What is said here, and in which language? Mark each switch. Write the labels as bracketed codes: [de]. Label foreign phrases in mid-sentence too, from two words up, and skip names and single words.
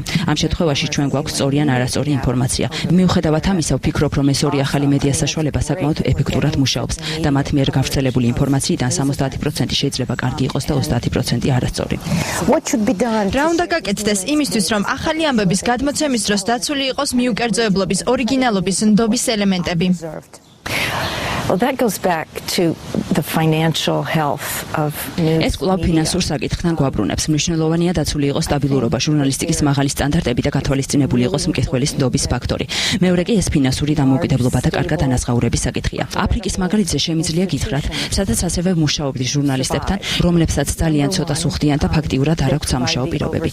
[ka] ამ შემთხვევაში ჩვენ გვაქვს სწორი ან არასწორი ინფორმაცია. მიუხედავად ამისა, ვფიქრობ, რომ ეს ორი ახალი მედია საშუალება საკმაოდ ეფექტურად მუშაობს და მათ მიერ გავრცელებული ინფორმაციიდან 70% შეიძლება კარგი იყოს და 30% არასწორი. რა უნდა გაკეთდეს იმისთვის, რომ ახალი ამბების გადმოცემის დროს დაცული იყოს მიუკერძოებლობის, ორიგინალობის, ნდობის ელემენტები? [en] Well, that goes back to the financial health of news. [ka] ეს კვლავ ფინანსურ საკითხთან გვაბრუნებს. მნიშვნელოვანია დაცული იყოს სტაბილურობა, ჟურნალისტიკის მაღალი სტანდარტები და გათვალისწინებული იყოს მკითხველის ნდობის ფაქტორი. მეორე კი ეს ფინანსური დამოუკიდებლობა და კარგად ანაზღაურების საკითხია. აფრიკის მაგალითზე შემიძლია გითხრათ, სადაც ასევე მუშაობდი ჟურნალისტებთან, რომლებსაც ძალიან ცოტა სუხდიან და ფაქტიურად არ აქვთ სამუშაო პირობები.